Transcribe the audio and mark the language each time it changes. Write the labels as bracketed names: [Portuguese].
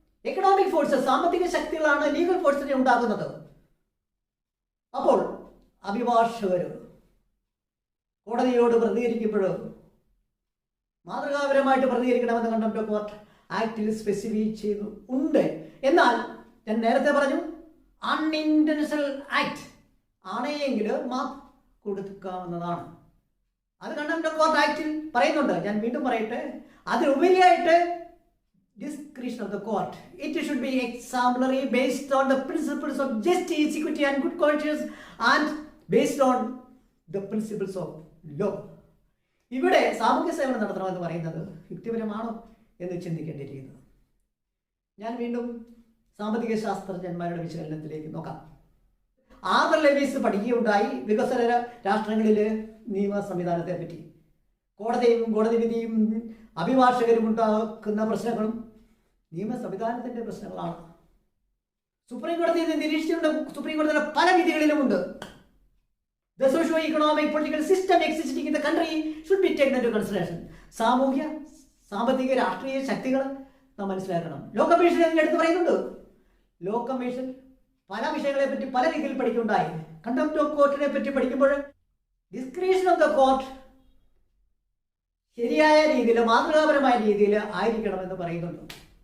[Malayalam] Economic forces, സാമ്പത്തിക ശക്തികളാണ് legal ഫോഴ്സിനെ ഉണ്ടാകുന്നത്. അപ്പോൾ അഭിഭാഷകർ കോടതിയോട് പ്രതികരിക്കുമ്പോൾ മാതൃകാപരമായിട്ട് പ്രതികരിക്കണമെന്ന് കണ്ടംപ്റ്റ് ഓഫ് കോർട്ട് ആക്ടിൽ സ്പെസിഫൈ ചെയ്തു ഉണ്ട്. എന്നാൽ ഞാൻ നേരത്തെ പറഞ്ഞു, അൺഇൻറ്റൻഷണൽ ആക്ട് ആണെങ്കിൽ മാപ്പ് കൊടുക്കാവുന്നതാണ്. അത് കണ്ടംപ്റ്റ് ഓഫ് കോർട്ട് ആക്ടിൽ പറയുന്നുണ്ട്. ഞാൻ വീണ്ടും പറയട്ടെ, അതിലുപരിയായിട്ട് [English] discretion of the court. It should be exemplary, based on the principles of justice, equity and good conscience, and based on the principles of law. [Malayalam] ഇവിടെ സാമൂഹ്യ സേവനം നടത്തണമെന്ന് പറയുന്നത് യുക്തിപരമാണോ എന്ന് ചിന്തിക്കേണ്ടിയിരിക്കുന്നത്. ഞാൻ വീണ്ടും സാമ്പത്തിക ശാസ്ത്രജ്ഞന്മാരുടെ വിശകലനത്തിലേക്ക് നോക്കാം. ആർതർ ലെവീസ് പഠിക്കുകയുണ്ടായി വികസന രാഷ്ട്രങ്ങളിലെ നിയമ സംവിധാനത്തെ പറ്റി. കോടതിയും കോടതി വിധിയും അഭിഭാഷകരും ഉണ്ടാക്കുന്ന പ്രശ്നങ്ങളും നിയമ സംവിധാനത്തിൻ്റെ പ്രശ്നങ്ങളാണ്. സുപ്രീം കോടതിയിൽ നിന്ന് നിരീക്ഷിച്ചിട്ടുണ്ട്. സുപ്രീം കോടതിയുടെ പല വിധികളിലുമുണ്ട്. [English] The socio-economic political system existing in the country should be taken into consideration. [Malayalam] സാമൂഹ്യ സാമ്പത്തിക രാഷ്ട്രീയ ശക്തികൾ നാം മനസ്സിലാക്കണം. ലോ കമ്മീഷൻ എടുത്ത് പറയുന്നുണ്ട്. ലോ കമ്മീഷൻ പല വിഷയങ്ങളെ പറ്റി പല രീതിയിൽ പഠിക്കുകയുണ്ടായി. കണ്ടംപ്റ്റ് ഓഫ് കോർട്ടിനെ പറ്റി പഠിക്കുമ്പോൾ [English] discretion of the court [Malayalam] ശരിയായ രീതിയിൽ, മാതൃകാപരമായ രീതിയിൽ ആയിരിക്കണമെന്ന് പറയുന്നുണ്ട്.